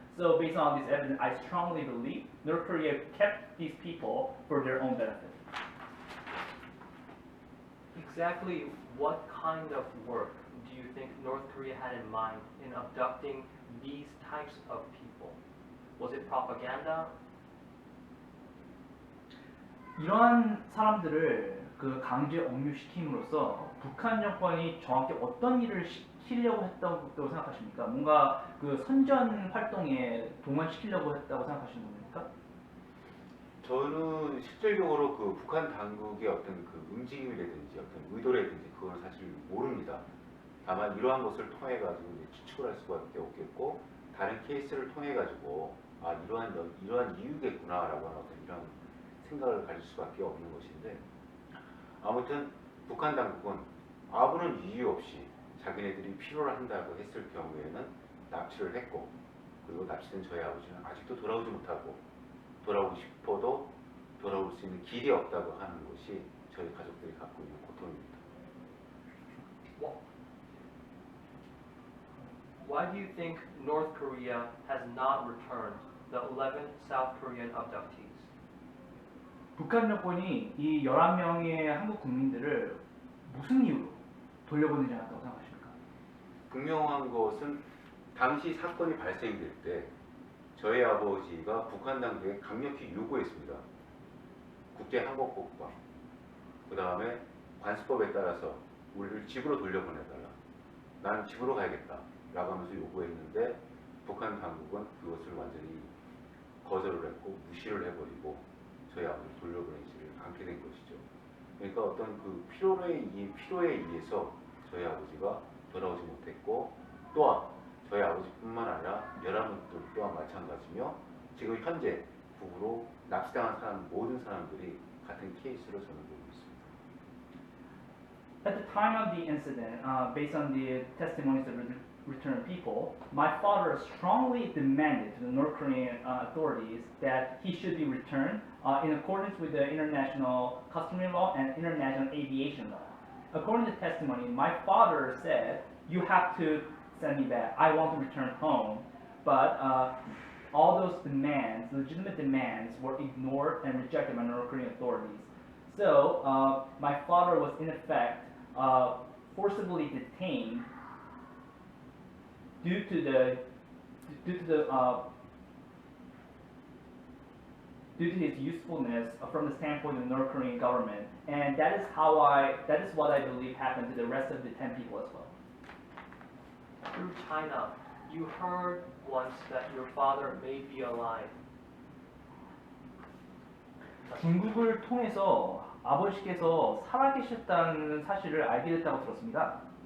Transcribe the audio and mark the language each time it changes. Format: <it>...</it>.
<en>So based on this evidence, I strongly believe North Korea kept these people for their own benefit. Exactly what kind of work do you think North Korea had in mind in abducting these types of people? Was it propaganda?</en> <ko>이러한 사람들을 그 강제 억류시킴으로써 북한 정권이 정확히 어떤 일을 시키려고 했다고 생각하십니까? 뭔가 그 선전 활동에 동원시키려고 했다고 생각하시는 겁니까? 저는 실질적으로 그 북한 당국의 어떤 그 움직임이라든지 어떤 의도라든지 그건 사실 모릅니다. 다만 이러한 것을 통해 가지고 추측을 할 수밖에 없겠고 다른 케이스를 통해 가지고 아 이러한 이유겠구나라고 하는 어떤 이런 생각을 가질 수밖에 없는 것인데 아무튼 북한 당국은 아무런 이유 없이 자기네들이 필요를 한다고 했을 경우에는 납치를 했고 그리고 납치된 저희 아버지는 아직도 돌아오지 못하고 돌아오고 싶어도 돌아올 수 있는 길이 없다고 하는 것이 저희 가족들이 갖고 있는 고통입니다.</ko> <en>Why do you think North Korea has not returned the 11 South Korean abductees?</en> <ko>북한 정권이 이 11명의 한국 국민들을 무슨 이유로 돌려보내지 않았다고 생각하십니까? 분명한 것은 당시 사건이 발생될 때 저희 아버지가 북한 당국에 강력히 요구했습니다. 국제항공법과 그 다음에 관습법에 따라서 우리를 집으로 돌려보내달라. 나는 집으로 가야겠다. 라고 하면서 요구했는데 북한 당국은 그것을 완전히 거절을 했고 무시를 해버리고 저희 아버지를 돌려보내지를 않게 된 것이죠. 그러니까 어떤 그 필요에 의해서 저희 아버지가 돌아오지 못했고 또한 저희 아버지뿐만 아니라 11분들 또한 마찬가지며 지금 현재 북으로 납치당한 사람 모든 사람들이 같은 케이스로 저는 보고 있습니다.</ko> <en>At the time of the incident, based on the testimonies of the returned people, my father strongly demanded to the North Korean authorities that he should be returned in accordance with the international customary law and international aviation law. According to testimony, my father said, "You have to send me back. I want to return home." But all those demands, legitimate demands, were ignored and rejected by North Korean authorities. So my father was in effect forcibly detained due to his usefulness from the standpoint of the North Korean government, and that is what I believe happened to the rest of the 10 people as well. Through China, you heard once that your father may be alive.</en> <ko>중국을 통해서 아버지께서 살아계셨다는 사실을 알게 됐다고 들었습니다.</ko>